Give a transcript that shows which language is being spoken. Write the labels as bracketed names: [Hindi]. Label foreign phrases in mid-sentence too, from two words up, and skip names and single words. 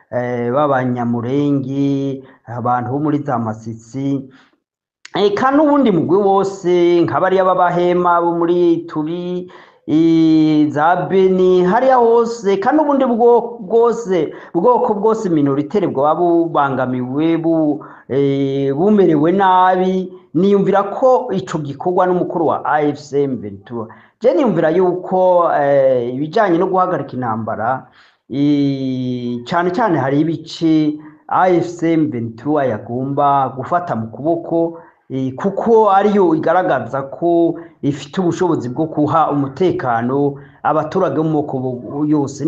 [Rundi] b'abanyamurenge, abantu bo muri za Masisi, kandi ubundi mugwi wose nk'abariya b'abahema bo muri Turi, za Beni, hariya hose, kandi ubundi bwoko bwose minoritaire bwaba bubangamiwe, bumerewe nabi. Niyumvira ko ico gikorwa n'umukuru wa AFC M23. Je niyumvira yuko ibijanye no guhagarika intambara, cyane cyane hari ibice AFC M23 yagomba gufata mu kuboko, kuko ariyo igaragaza ko ifite ubushobozi bwo kuha umutekano abaturage mu moko yose.